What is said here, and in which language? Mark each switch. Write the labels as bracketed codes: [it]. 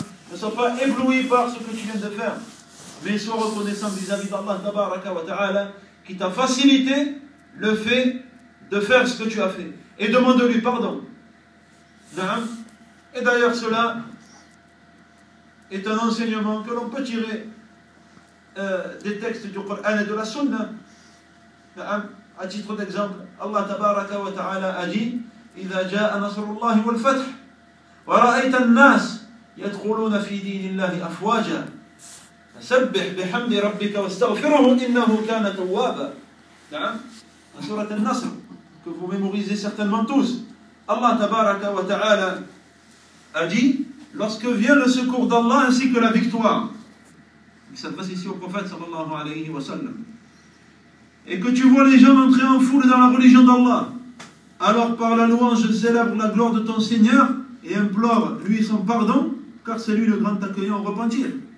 [fr] Ne sois pas ébloui par ce que tu viens de faire. Mais sois reconnaissant vis-à-vis d'Allah tabaraka wa ta'ala, qui t'a facilité le fait de faire ce que tu as fait. Et demande-lui pardon. Et d'ailleurs cela est un enseignement que l'on peut tirer des textes du Coran et de la Sunna. À titre d'exemple, Allah tabaraka wa ta'ala a dit: [ar] إذا جاء نصر الله والفتح ورأيت الناس يدخلون في دين الله أفواجا فسبح بحمد ربك واستغفره إنه كان توابا. نعم سورة النصر [fr] que vous mémorisez certainement tous. Allah tabaraka wa ta'ala a dit: lorsque vient le secours d'Allah ainsi que la victoire, il s'adresse ici au prophète sallallahu alayhi wa sallam, et que tu vois les gens entrer en foule dans la religion d'Allah, alors par la louange célèbre la gloire de ton Seigneur et implore lui son pardon, car c'est lui le grand accueillant au repentir.